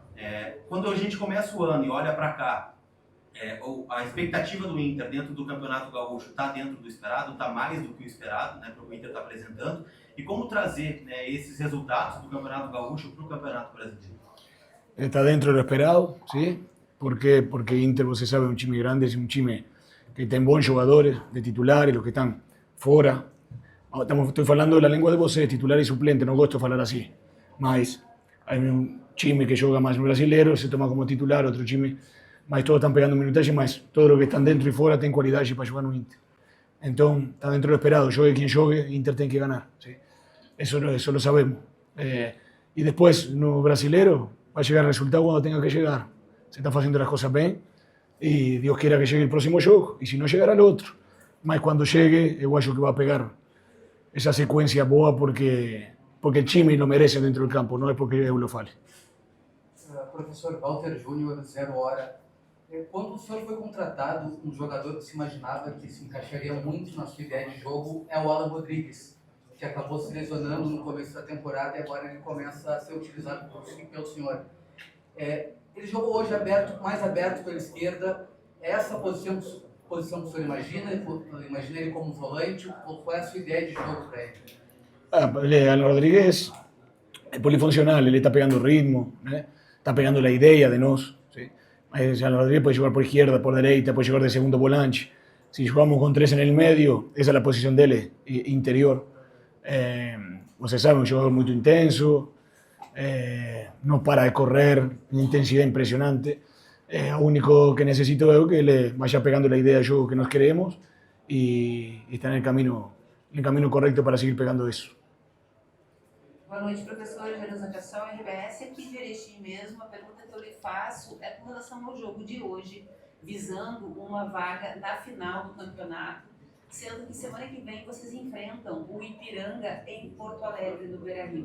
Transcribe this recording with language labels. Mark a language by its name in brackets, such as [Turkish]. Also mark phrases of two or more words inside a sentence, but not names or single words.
[Portuguese] Quando a gente começa o ano e olha para cá, A expectativa do Inter dentro do Campeonato Gaúcho está dentro do esperado, está mais do que o esperado, né, para o Inter está apresentando, e como trazer, né, esses resultados do Campeonato Gaúcho para o Campeonato Brasileiro? [Spanish] Está dentro de lo esperado, ¿sí? ¿Por qué? Porque Inter, [Portuguese] você sabe, [Spanish] es un time grande, es un time que tiene buenos jugadores de titulares, los que están fuera. Estoy hablando de la lengua de vocês, titular y suplente, [Portuguese] no gosto [Spanish] de hablar así. Mas hay un time que juega más brasileiro, se toma como titular, otro time, mas todos están pegando minutaje, mas todos los que están dentro y fuera tienen cualidades para jugar no Inter. Entonces, está dentro de lo esperado, juegue quien juegue, Inter tiene que ganar, ¿sí? Eso lo sabemos. Y después, [Portuguese] no brasileiro, [Spanish] va a llegar el resultado cuando tenga que llegar. Se están haciendo las cosas bien y Dios quiera que llegue el próximo juego, y si no llegará el otro. Mas cuando llegue, [Portuguese] eu acho que [Spanish] va a pegar esa secuencia boa porque el time lo merece dentro del campo, no es porque eu lo fale. [Portuguese] Professor Walter Júnior, 0 Hora. Quando o senhor foi contratado, um jogador que se imaginava que se encaixaria muito na sua ideia de jogo é o Alan Rodrigues, que acabou se lesionando no começo da temporada e agora ele começa a ser utilizado pelo senhor. Ele jogou hoje mais aberto pela esquerda. É essa posição que o senhor imagina? Imagina ele como volante? Qual é a sua ideia de jogo para ele? [Spanish] Alan Rodríguez es polifuncional, él está pegando ritmo, está pegando la idea de nos. ¿Sí? Alan Rodríguez puede jugar por izquierda, por derecha, puede jugar de segundo volante. Si jugamos con 3 en el medio, esa es la posición de él, interior. [Portuguese] Você sabe, [Spanish] un jugador muy intenso, no para de correr, una intensidad impresionante. Lo único que necesito es que le vaya pegando la idea de juego que nos queremos y está en el camino correcto para seguir pegando eso. [Portuguese] Boa noite, professor Jerusa Cassol, RBS. Aqui de Erechim mesmo, a pergunta que eu lhe faço é com relação ao jogo de hoje, visando uma vaga na final do campeonato, sendo que semana que vem vocês enfrentam o Ipiranga em Porto Alegre, no Beira-Rio.